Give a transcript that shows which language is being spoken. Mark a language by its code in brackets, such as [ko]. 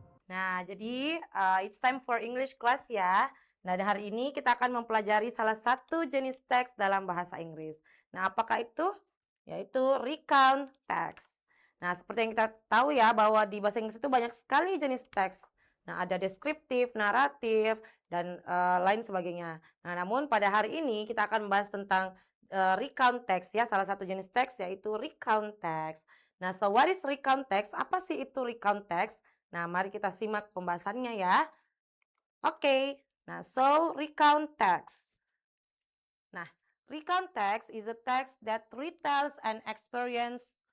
[en] Nah, jadi it's time for English class ya. [id] Nah, dan hari ini kita akan mempelajari salah satu jenis teks dalam bahasa Inggris. Nah, apakah itu? Yaitu recount text. Nah, seperti yang kita tahu ya bahwa di bahasa Inggris itu banyak sekali jenis teks. Nah, ada deskriptif, naratif, dan lain sebagainya. Nah, namun pada hari ini kita akan membahas tentang recount text ya, salah satu jenis teks yaitu recount text. [en] Nah, so what is recount text? [id] Apa sih itu recount text? Nah, mari kita simak pembahasannya ya. [en] Oke. Nah, so recount text. Nah, recount text is a text that retells an experience.